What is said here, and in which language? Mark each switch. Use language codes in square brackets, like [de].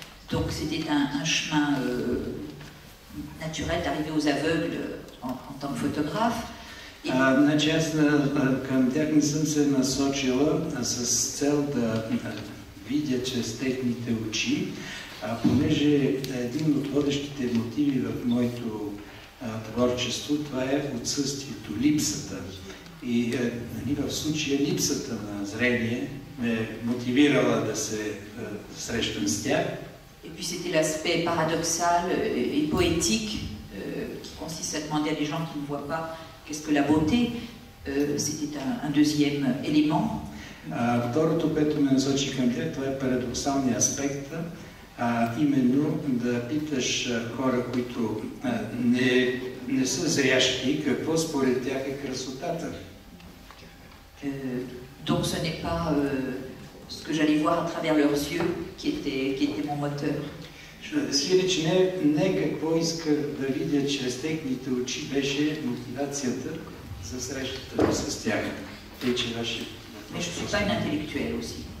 [fr] Donc c'était un chemin naturel d'arriver aux aveugles en tant que photographe. [bg] Значи аз към тях не съм се насочила с цел да видя чрез техните очи, понеже един от водещите мотиви в моето творчество, това е отсъствието, липсата. И в случая липсата на зрение ме мотивирала да се срещам с тях. [fr] Et puis c'était l'aspect paradoxal et poétique qui consiste à demander à des gens qui ne voient pas qu'est-ce que la beauté. C'était un deuxième élément. [bg] Второто, което ме насочи към тях, това е парадоксалният аспект, именно да питаш хора, които не са зрящи, какво според тях е красотата. [fr] Donc ce n'est pas ce que j'allais voir à travers leurs yeux qui était mon moteur. [bg] Сиреч не какво исках да видя чрез техните очи беше мотивацията за срещата с тях. [fr] Mais je ne suis pas une intellectuelle aussi.